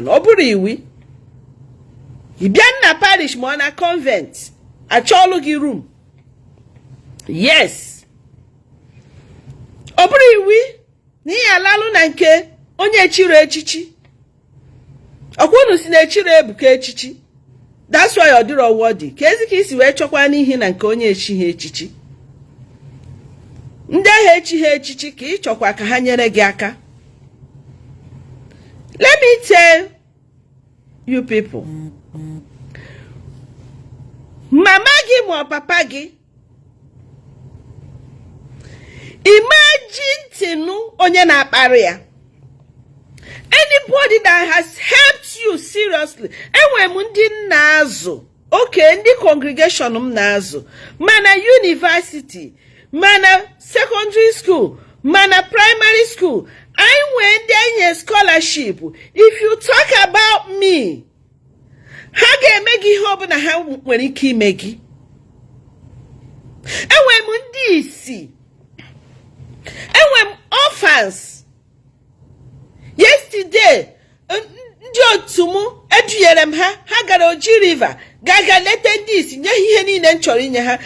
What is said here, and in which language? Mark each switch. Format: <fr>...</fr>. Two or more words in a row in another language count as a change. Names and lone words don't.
<ig>Ọ bụrụ iwi ịbịa na parish ma ọ na convent, achọọlụ gị room.</ig> <en>Yes.</en> <ig>Ọ bụrụ iwi na ị alalụ na nke onye echiri echichi. Ọkwụnụ si na echiri Ebuka echichi.</ig> <en>That's why</en> <ig>ọ dịrọ wọdị. Ka ezi ka isi wee chọkwa n'ihi na nke onye echi ha echichi. Ndị ha echi ha echichi ka ị chọkwa ka ha nyere gị aka.</ig> <en>Let me tell you people.</en> <ig>Mama gị ma papa gị, imagine tinu onye na-akparị ya.</ig> <en>Anybody that has helped you seriously.</en> <ig>Enwe m ndị na-azụ. Okay, ndị congregation m na-azụ. Mana university, mana</ig> <en>secondary school,</en> <ig>mana</ig> <en>primary school. I went there in scholarship. If you talk about me,</en> <ig>ha ga-eme gị ihe ọbụla ha nwere ike ime gị. Enwe m ndị isi. Enwe m orphans. Yesterday, ndị otu m edunyere m ha gara Oji River, gaga lete ndị isi, nye ihe niile m chọrọ inye ha.</ig>